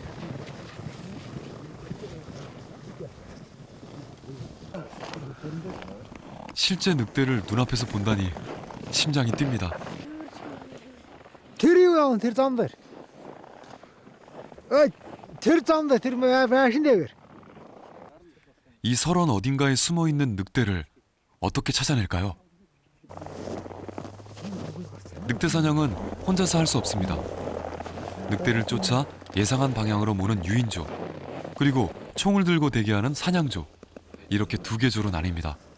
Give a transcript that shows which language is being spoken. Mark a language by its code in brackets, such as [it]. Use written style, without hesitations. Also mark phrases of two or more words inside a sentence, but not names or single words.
[ko] 실제 늑대를 눈앞에서 본다니 심장이 뜁니다. [mn] Тэр юу яан тэр зам дээр. Тэр зам дээр тэр байшин дээр. [ko] 이 설원 어딘가에 숨어 있는 늑대를 어떻게 찾아낼까요? 늑대 사냥은 혼자서 할 수 없습니다. 늑대를 쫓아 예상한 방향으로 모는 유인조, 그리고 총을 들고 대기하는 사냥조, 이렇게 2개 조로 나뉩니다.